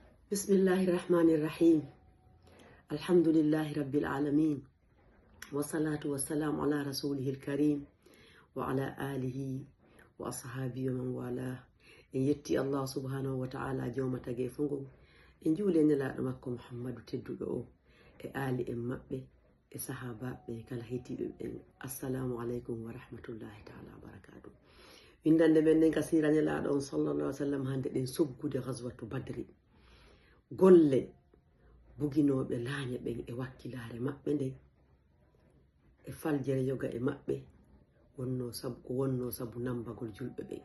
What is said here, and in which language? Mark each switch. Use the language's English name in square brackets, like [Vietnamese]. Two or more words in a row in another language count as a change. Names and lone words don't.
[Arabic] بسم الله الرحمن الرحيم الحمد لله رب العالمين. والصلاة والسلام على رسوله الكريم وعلى آله وأصحابه ومن والى. [Fula] En yetti [Arabic] الله سبحانه وتعالى [Fula] jawmata ge fungo. En juule nelaɗo makko Muhammadu tedduɗo o e ali en maɓɓe e sahabaɓe kala hetiɓe ɓen. [Arabic] السلام عليكم ورحمة الله تعالى وبركاته. [Fula] Windande men nden kasira nelaɗo on [Arabic] صلى الله عليه وسلم [Fula] hande ɗen soggude [Arabic] غزوة بدر. [Fula] Golle buginoɓe laañe ɓen e wakkilare maɓɓe nden e faljere yoga e maɓɓe wonno sabu nambagol julɓe ɓen.